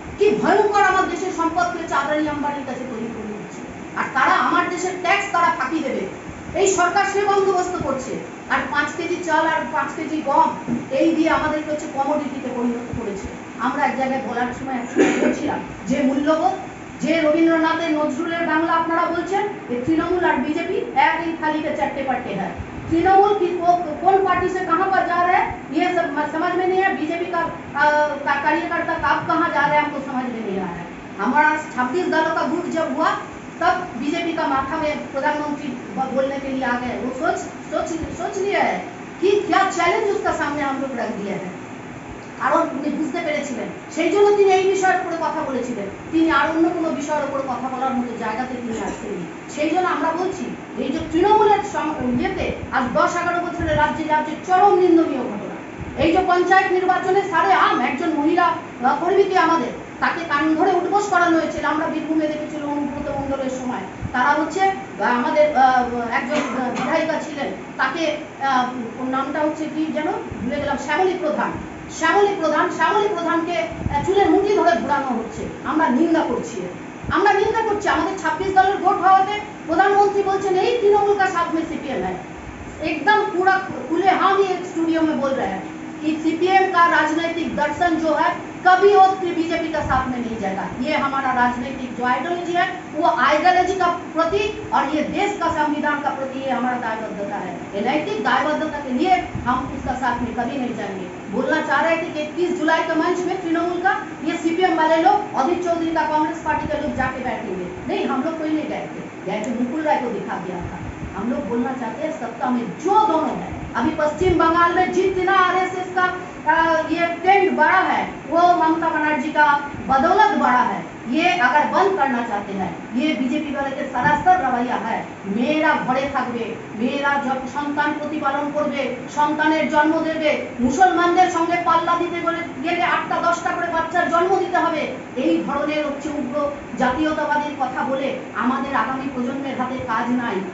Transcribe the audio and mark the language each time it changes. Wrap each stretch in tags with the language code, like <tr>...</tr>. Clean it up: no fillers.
<bn>কি ভয়ঙ্কর আমার দেশের সম্পদ হয়েছে আদানি আম্বানির কাছে তৈরি করে দিচ্ছে, আর তারা আমার দেশের ট্যাক্স তারা ফাঁকি দেবে, এই সরকার সে বন্দোবস্ত করছে। আর 5 কেজি চাল আর 5 কেজি গম এই দিয়ে আমাদেরকে হচ্ছে কমোডিটিতে পরিণত করেছে। আমরা এক জায়গায় বলার সময় বলছিলাম যে মূল্যবোধ, যে রবীন্দ্রনাথের নজরুলের বাংলা আপনারা বলছেন তৃণমূল আর</bn> <hi>बीजेपी एक ही थाली के चट्टे पट्टे है। तृणमूल की कौन पार्टी से कहां पर जा रहे हैं ये सब समझ में नहीं है। बीजेपी का कार्यकर्ता कब कहां जा रहे हैं हमको समझ में नहीं आ रहा है। हमारा 26 दलों का गुट जब हुआ तब बीजेपी का माथा में प्रधानमंत्री बोलने के लिए आ गए। वो सोच लिया है कि क्या चैलेंज उसका सामने हम लोग रख दिया है।</hi> <bn>আর উনি বুঝতে পেরেছিলেন, সেই জন্য তিনি এই বিষয়ের উপরে কথা বলেছিলেন। তিনি আর অন্য কোনো বিষয়ের উপরে কথা বলার মতো জায়গাতে তিনি আসছেন। সেই জন্য আমরা বলছি এই যে তৃণমূলের ইয়েতে আজ 10-11 বছরের রাজ্যে যাচ্ছে চরম নিন্দনীয় ঘটনা। এই যে পঞ্চায়েত নির্বাচনে সারে আম একজন মহিলা কর্মীকে আমাদের তাকে কান ধরে উঠবোস করানো হয়েছিল। আমরা বীরভূমে দেখেছিল অনুব্রত মণ্ডলের সময় তারা হচ্ছে আমাদের একজন বিধায়িকা ছিলেন, তাকে নামটা হচ্ছে কি যেন ভুলে গেলাম, শ্যামলী প্রধানকে চুলের মুঠি ধরে ঘোরানো হচ্ছে। আমরা নিন্দা করছি। আমাদের 26 দলের ভোট হওয়াতে প্রধানমন্ত্রী বলছেন এই</bn> <hi>तृणमूल का साथ में सीपीएम है। एकदम पूरा खुले हम ही स्टूडियो में बोल रहे हैं कि सीपीएम का राजनीतिक दर्शन जो है कभी वो बीजेपी का साथ में नहीं जाएगा। ये हमारा राजनीतिक जो आइडियोलॉजी है वो आइडियोलॉजी का प्रति और ये देश का संविधान का प्रति ये हमारा दायबद्धता है। ये नैतिक दायबद्धता के लिए हम उसका साथ में कभी नहीं जाएंगे। बोलना चाह रहे थे कि 21 जुलाई के मंच में तृणमूल का ये सीपीएम वाले लोग अधीर चौधरी का कांग्रेस पार्टी के लोग जाके बैठेंगे। नहीं, हम लोग कोई नहीं गए थे मुकुल राय को दिखा दिया था। हम लोग बोलना चाहते हैं सत्ता में जो दोनों है, अभी पश्चिम बंगाल में जितना आरएसएस का ये ट्रेंड बड़ा है वो ममता बनर्जी का बदौलत बड़ा है। ये अगर बंद करना चाहते हैं, ये बीजेपी वाले के सरासर रवैया है। मेरा घरे</hi> <bn>থাকবে,</bn> <hi>मेरा जब</hi> <bn>সন্তান প্রতিপালন করবে, সন্তানের জন্ম দেবে, মুসলমানদের সঙ্গে পাল্লা দিতে গেলে 8টা 10টা করে বাচ্চার জন্ম দিতে হবে, এই ধরনের হচ্ছে উগ্র জাতীয়তাবাদীর কথা বলে আমাদের আগামী প্রজন্মের হাতে কাজ নাই।</bn>